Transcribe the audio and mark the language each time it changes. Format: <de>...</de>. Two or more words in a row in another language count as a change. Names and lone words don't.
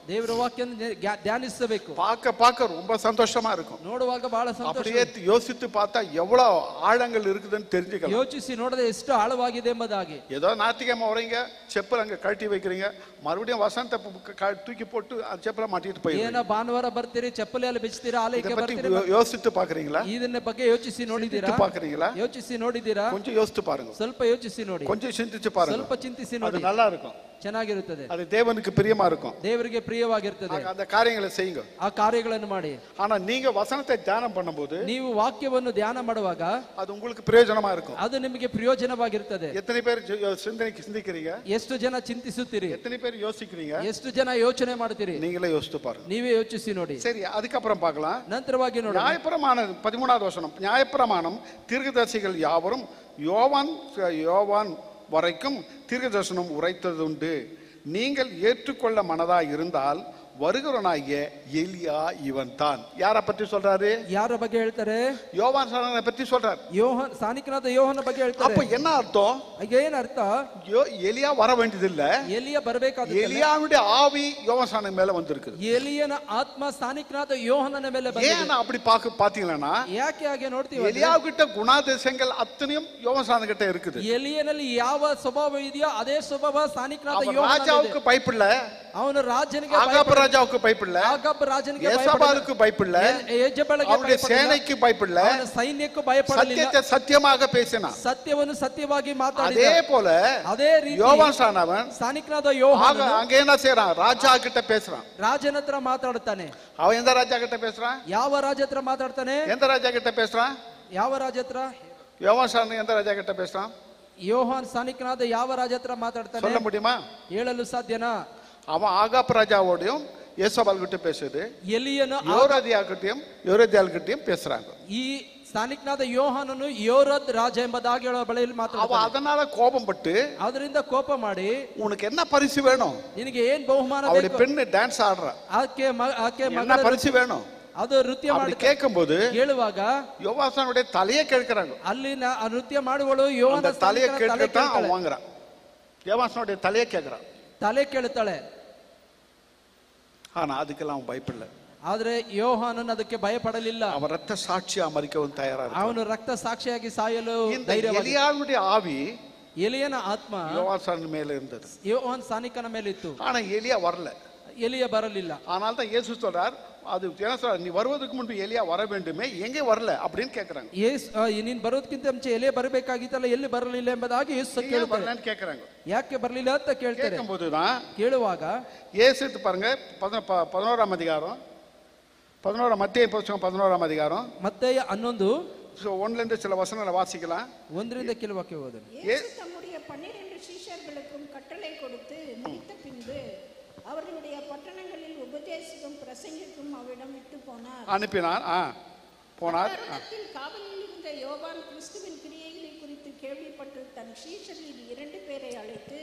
<kn>ದೇವರ ವಾಕ್ಯವನ್ನು ಧ್ಯಾನಿಸಬೇಕು.</kn> <ta>பார்க்க ரொம்ப சந்தோஷமா இருக்கும்,</ta> <kn>ನೋಡುವಾಗ ಬಹಳ ಸಂತೋಷ.</kn> <ta>அப்படியே யோசித்து பார்த்தா எவ்வளவு ஆழங்கள் இருக்குதுன்னு தெரிஞ்சுக்கலாம்.</ta> <kn>ಯೋಚಿಸಿ ನೋಡದೆ ಎಷ್ಟು ಆಳವಾಗಿದೆ ಎಂಬುದಾಗಿ.</kn> <ta>ஏதோ ஞாயிற்றுக்கிழமை வரீங்க, செப்பல் அங்க கழட்டி வைக்கிறீங்க, மறுபடியும் வசனத்தை தூக்கி போட்டு அந்த செப்பல மாட்டிட்டு போய்</ta> <kn>ಏನೋ ಭಾನುವಾರ ಬರ್ತೀರಿ, ಚಪ್ಪಲಿ ಅಲ್ಲಿ ಬಿಚ್ತೀರಾ, ಆಲಯಕ್ಕೆ ಬರ್ತೀರಿ,</kn> <ta>யோசித்து பாக்குறீங்களா?</ta> <kn>ಇದನ್ನ ಬಗ್ಗೆ ಯೋಚಿಸಿ ನೋಡಿದ್ದೀರಾ? ಯೋಚಿಸಿ ನೋಡಿದ್ದೀರಾ?</kn> <ta>கொஞ்சம் யோசித்து பாருங்க,</ta> <kn>ಸ್ವಲ್ಪ ಯೋಚಿಸಿ ನೋಡಿ,</kn> <ta>கொஞ்சம் சிந்திச்சு பாருங்க,</ta> <kn>ಸ್ವಲ್ಪ ಚಿಂತಿಸಿ</kn> <ta>அது</ta> <kn>ನೋಡಿ,</kn> <ta>நல்லா இருக்கும்.</ta> <kn>ಚೆನ್ನಾಗಿರುತ್ತದೆ,</kn> <ta>அது தேவனுக்கு பிரியமா இருக்கும்.</ta> <kn>ದೇವರಿಗೆ ಪ್ರಿಯವಾಗಿರುತ್ತದೆ.</kn> <ta>அந்த காரியங்களை செய்யுங்க.</ta> <kn>ಆ ಕಾರ್ಯಗಳನ್ನು ಮಾಡಿ.</kn> <ta>ஆனா நீங்க வசனத்தை தியானம் பண்ணும்போது</ta> <kn>ನೀವು ವಾಕ್ಯವನ್ನು ಧ್ಯಾನ ಮಾಡುವಾಗ</kn> <ta>அது உங்களுக்கு பிரயோஜனமா இருக்கும்.</ta> <kn>ಅದು ನಿಮಗೆ ಪ್ರಯೋಜನವಾಗಿರುತ್ತದೆ.</kn> <ta>எத்தனை பேர் சிந்திக்கிறீங்க?</ta> <kn>ಎಷ್ಟು ಜನ ಚಿಂತಿಸುತ್ತೀರಿ?</kn> <ta>எத்தனை பேர் யோசிக்கிறீங்க?</ta> <kn>ಎಷ್ಟು ಜನ ಯೋಚನೆ ಮಾಡ್ತೀರಿ?</kn> <ta>நீங்களே யோசித்து பாருங்க.</ta> <kn>ನೀವೇ ಯೋಚಿಸಿ ನೋಡಿ.</kn> <ta>சரி, அதுக்கப்புறம் பார்க்கலாம்.</ta> <kn>ನಂತರವಾಗಿ ನೋಡಿ.</kn> <ta>நியாயப்பிரமாணம் 13வது வசனம். நியாயப்பிரமாணம் தீர்க்கதரிசிகள் யாவரும் யோவான் வரைக்கும் தீர்க்கதரிசனம் உரைத்ததுண்டு. நீங்கள் ஏற்றுக்கொள்ள மனதா இருந்தால் வருகிறவனாகிய எலியா இவன் தான். யாரை பற்றி சொல்றாரு?</ta> <kn>ಯಾರ ಬಗ್ಗೆ ಹೇಳ್ತಾರೆ?</kn> <ta>யோவான் சாணனை பற்றி சொல்றார்.</ta> <kn>ಯೋಹನ್, ಸಾನಿಕನಾದ ಯೋಹನ ಬಗ್ಗೆ ಹೇಳ್ತಾರೆ.</kn> <ta>அப்ப என்ன அர்த்தம்?</ta> <kn>ಏನ್ ಅರ್ಥ?</kn> <ta>எலியா வர வேண்டியதில்ல,</ta> <kn>ಎಲಿಯ ಬರಬೇಕಾದ.</kn> <ta>எலியாவுடைய ஆவி யோவான் சாணன் மேல வந்திருக்கு.</ta> <kn>ಎಲಿಯನ ಆತ್ಮ ಸಾನಿಕನಾದ ಯೋಹನನ ಮೇಲೆ ಬಂದಿದೆ.</kn> <ta>ஏன் அப்படி பாத்தீங்கன்னா,</ta> <kn>ಯಾಕೆ ಹಾಗೆ ನೋಡ್ತೀವಿ?</kn> <ta>எலியாவுகிட்ட குணாதிசயங்கள் அத்தனையும் யோவான் சாணன் கிட்ட இருக்குது.</ta> <kn>ಎಲಿಯನಲ್ಲಿ ಯಾವ ಸ್ವಭಾವ ಇದೆಯೋ ಅದೇ ಸ್ವಭಾವ ಸಾನಿಕನಾದ ಯೋಹನನಲ್ಲಿ.</kn> <ta>ராஜாவுக்கு பயப்படல,</ta> <kn>ಅವನು ರಾಜನಿಗೆ</kn> <ta>ஆகாப் ராஜாவுக்கு பயப்படல,</ta> <kn>ಆಗಾಬ್ ರಾಜನಿಗೆ</kn> <ta>யேசபாலுக்கு பயப்படல,</ta> <kn>ಯೆಜೆಬೆಲಗೆ</kn> <ta>அவருடைய சேனைக்கு பயப்படல,</ta> <kn>ಅವನ ಸೈನ್ಯಕ್ಕೂ ಭಯಪಡಲಿಲ್ಲ.</kn> <ta>சத்தியத்தை சத்தியமாக பேசினான்.</ta> <kn>ಸತ್ಯವನ್ನು ಸತ್ಯವಾಗಿ ಮಾತಾಡಿದ.</kn> <ta>அதே போல</ta> <kn>ಅದೇ ರೀತಿ</kn> <ta>யோவான் சாணவன்</ta> <kn>ಸಾನಿಕನಾದ ಯೋಹಾನ</kn> <ta>அங்க என்ன செய்றான்? ராஜா கிட்ட பேசுறான்.</ta> <kn>ರಾಜನ ಹತ್ರ ಮಾತಾಡುತ್ತಾನೆ.</kn> <ta>அவன் எந்த ராஜா கிட்ட பேசுறான்?</ta> <kn>ಯಾವ ರಾಜ ಹತ್ರ ಮಾತಾಡ್ತಾನೆ?</kn> <ta>எந்த ராஜா கிட்ட பேசுறான்?</ta> <kn>ಯಾವ ರಾಜ ಹತ್ರ?</kn> <ta>யோவான் சாணன் எந்த ராஜா கிட்ட பேசுறான்?</ta> <kn>ಯೋಹಾನ್ ಸಾನಿಕನಾದ ಯಾವ ರಾಜ ಹತ್ರ ಮಾತಾಡ್ತಾನೆ?</kn> <ta>சொல்ல முடியுமா?</ta> <kn>ಹೇಳಲು ಸಾಧ್ಯನಾ?</kn> <ta>அவன் ஆகாப் ராஜாவோடையும் யேசபால் கிட்ட பேசுது.</ta> <kn>ಎಲಿಯನು</kn> <ta>யோரதியால் கிட்டயும் பேசுறாங்க.</ta> <kn>ಈ ಸಾನಿಕನಾದ ಯೋಹಾನನು ಯೋರದ್ ರಾಜ ಎಂಬುದಾಗಿ ಹೇಳುವ ಬಳಿಯಲ್ಲಿ ಮಾತಾಡ್ತಾನೆ.</kn> <ta>அதனால கோபப்பட்டு</ta> <kn>ಅದರಿಂದ ಕೋಪ ಮಾಡಿ,</kn> <ta>உனக்கு என்ன பரிசு வேணும்?</ta> <kn>ನಿನಗೆ ಏನ್ ಬಹುಮಾನ</kn> <ta>அவருடைய</ta> <kn>ಬೇಕು?</kn> <ta>பெண்ணு டான்ஸ் ஆடுறா,</ta> <kn>ಆಕೆ</kn> <ta>என்ன</ta> <kn>ಮಗಳ</kn> <ta>பரிசு வேணும்?</ta> <kn>ಅದು ನೃತ್ಯ ಮಾಡಿ</kn> <ta>கேட்கும்போது</ta> <kn>ಹೇಳುವಾಗ</kn> <ta>யோவாசனுடைய தலையை கேட்கிறாங்க.</ta> <kn>ಅಲ್ಲಿ ನೃತ್ಯ ಮಾಡುವಳು ಯೋಹಾನ</kn> <ta>தலையை கேட்கத்தான் அவன் வாங்குறான். யோவாசனுடைய தலையை கேட்கிறான்,</ta> <kn>ತಲೆ ಕೇಳುತ್ತಾಳೆ.</kn> <ta>ஆனா அதுக்கெல்லாம் அவன் பயப்படல.</ta> <kn>ಆದ್ರೆ ಯೋಹಾನನ್ ಅದಕ್ಕೆ ಭಯಪಡಲಿಲ್ಲ.</kn> <ta>அவன் ரத்த சாட்சியா மரிக்கவும் தயாரா இருக்கான்.</ta> <kn>ಅವನು ರಕ್ತ ಸಾಕ್ಷಿಯಾಗಿ ಸಾಯಲು</kn> <ta>இந்த</ta> <kn>ಧೈರ್ಯವಾಗಿ.</kn> <ta>எலியாவுடைய ஆவி</ta> <kn>ಎಲಿಯನ ಆತ್ಮ</kn> <ta>யோவாசன் மேல இருந்தது.</ta> <kn>ಯೋಹಾನ್ ಸಾನಿಕನ ಮೇಲೆ ಇತ್ತು.</kn> <ta>ஆனா எலியா வரல.</ta> <kn>ಎಲಿಯ ಬರಲಿಲ್ಲ.</kn> <ta>ஆனால் தான் இயேசு சொல்றார், அது என்ன சொல்றார்? நீ வருவதற்கு முன்பு எலியா வர வேண்டுமே, எங்கே வரல அப்படின்னு கேக்குறாங்க.</ta> <kn>ನೀನ್ ಬರೋದಕ್ಕಿಂತ ಮುಂಚೆ ಎಲಿಯ ಬರಬೇಕಾಗಿತ್ತಲ್ಲ, ಎಲ್ಲಿ ಬರಲಿಲ್ಲ ಎಂಬುದಾಗಿ ಯೇಸು ಕೇಳ್ತಾರೆ.</kn> <ta>கேக்குறாங்க.</ta> <kn>ಯಾಕೆ ಬರಲಿಲ್ಲ ಅಂತ ಕೇಳ್ತಾರೆ.</kn> <ta>கேட்கும்போதுதான்</ta> <kn>ಕೇಳುವಾಗ</kn> <ta>இயேசு பாருங்க 11ஆம் அதிகாரம், 11 மத்தேயு புத்தகம் 11ஆம் அதிகாரம், மத்தேயு 11 1ல இருந்து சில வசனங்களை வாசிக்கலாம்.</ta> <kn>1ರಿಂದ ಕೆಲವು ವಾಕ್ಯ ಓದೋಣ.</kn> <ta>இயேசு தம்முடைய 12 சீஷர்களுக்கும் கட்டளை கொடுத்து முடித்த பின்பு அவர்களுடைய பட்டணங்களில் உபதேசிக்கும் பிரசங்கிக்கும் அவரிடம் விட்டு போனார். அனுப்பினார். போனார். காவலில் இருந்த யோவான் கிறிஸ்துவின் கிரியைகளை குறித்து கேள்விப்பட்டு தன் சீஷரில் 2 பேரை அழைத்து,</ta>